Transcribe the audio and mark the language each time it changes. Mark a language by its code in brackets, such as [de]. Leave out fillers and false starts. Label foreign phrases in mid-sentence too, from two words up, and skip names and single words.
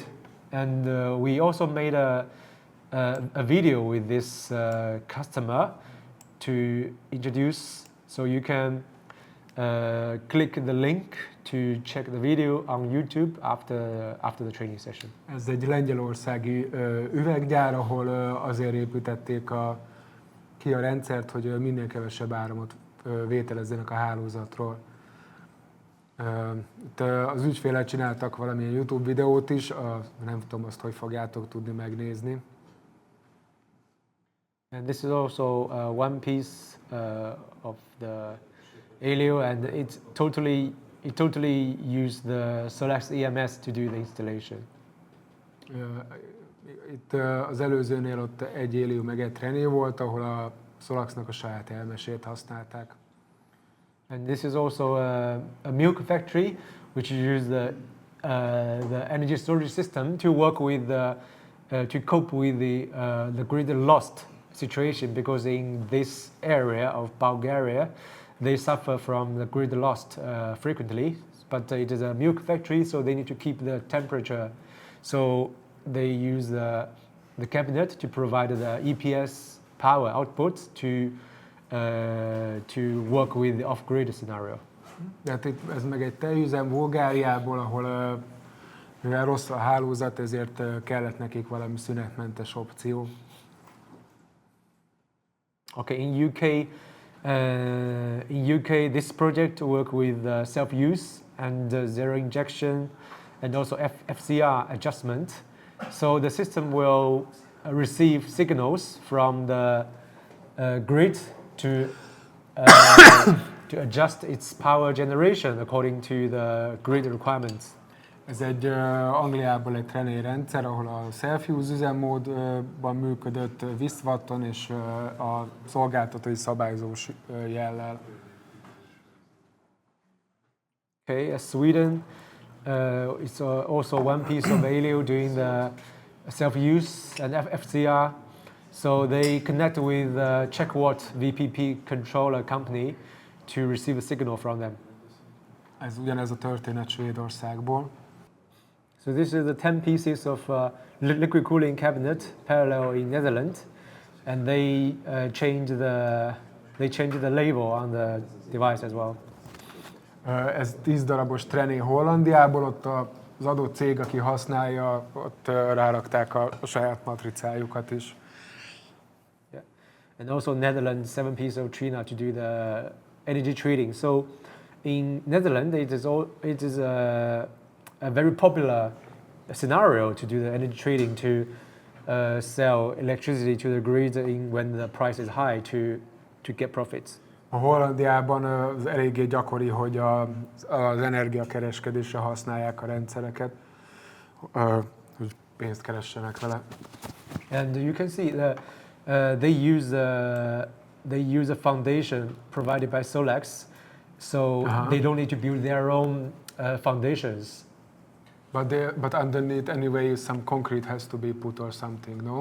[en] And we also made a video with this customer to introduce, so you can click the link to check the video on YouTube after the training session. [hu] Ez egy lengyelországi üveggyár, ahol azért építették ki a rendszert, hogy minél kevesebb áramot vételezzenek a hálózatról. Itt az ügyfélel csináltak valamilyen YouTube videót is, nem tudom azt, hogy fogjátok tudni megnézni. [en] And this is also one piece of the AELIO, and it totally used the SolaX EMS to do the installation. [hu] Itt az előzőnél ott egy AELIO meg egy René volt, ahol a SolaX-nak a saját elmesét használták. [en] And this is also a milk factory, which uses the energy storage system to work with to cope with the grid lost situation, because in this area of Bulgaria, they suffer from the grid lost frequently. But it is a milk factory, so they need to keep the temperature. So they use the cabinet to provide the EPS power output to work with the off-grid scenario. [hu] Tehát itt ez meg egy tejüzem Bulgáriából, ahol mivel rossz a hálózat, ezért kellett nekik valami szünetmentes opció. [en] Okay, in UK, this project work with self-use and zero injection, and also FCR adjustment. So the system will receive signals from the grid to adjust its power generation according to the grid requirements. [hu] Ez egy Angliából egy René rendszer, ahol a self-use üzemmódban működött Wisztvatton és a szolgáltatói szabályozós jellel. [en] Okay, as Sweden, it's also one piece of AELIO doing the self-use and FCR. So they connect with the CheckWatt VPP controller company to receive a signal from them. [hu] Ez ugyanez a történet Svédországból. [en] So this is the 10 pieces of liquid cooling cabinet parallel in Netherlands, and they change the label on the device as well. [hu] Ez 10 darabos René Hollandiából, ott az adott cég, aki használja, ott rárakták a saját matricájukat is. [en] Yeah. And also Netherlands 7 pieces of Trina to do the energy trading. So in Netherlands, it is a very popular scenario to do the energy trading, to sell electricity to the grid when the price is high to get profits. [hu] A Hollandiában az eléggé gyakori, hogy az energiakereskedésre használják a rendszereket, hogy pénzt keressenek vele. [en] And you can see that they use a foundation provided by SolaX, so they don't need to build their own foundations. But underneath anyway some concrete has to be put or something, no?